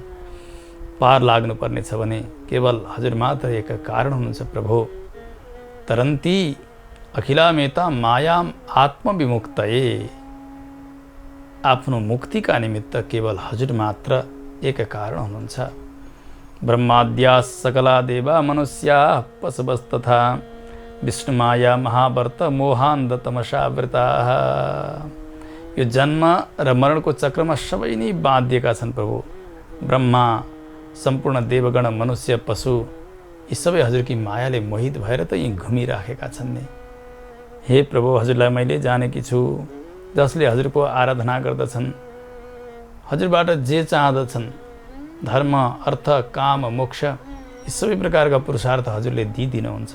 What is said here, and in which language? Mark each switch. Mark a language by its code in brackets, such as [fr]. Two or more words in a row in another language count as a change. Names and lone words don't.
[ne] पार लाग्नुपर्ने छ भने केवल हजुर मात्र एक कारण हुनुहुन्छ। [sa] प्रभु, तरन्ती अखिलामेता मायाम आत्मविमुक्तये। [ne] आफ्नो मुक्तिका निमित्त केवल हजुर मात्र एक कारण हुनुहुन्छ। [sa] ब्रह्माद्या सकला देवा मनुष्या पशवस्तथा विष्णुमाया महावर्त मोहान्ध तमसावृता। [ne] यो जन्म र मरणको चक्रमा सबै नै बाँधिएका छन् प्रभु। ब्रह्मा, सम्पूर्ण देवगण, मनुष्य, पशु, यी सबै हजुरकी मायाले मोहित भएर त यी घुमिराखेका छन् नि। हे प्रभु, हजुरलाई मैले जानेकी छु। जसले हजुरको आराधना गर्दछन्, हजुरबाट जे चाहदछन्, धर्म, अर्थ, काम, मोक्ष, यी सबै प्रकारका पुरुषार्थ हजुरले दिइदिनुहुन्छ।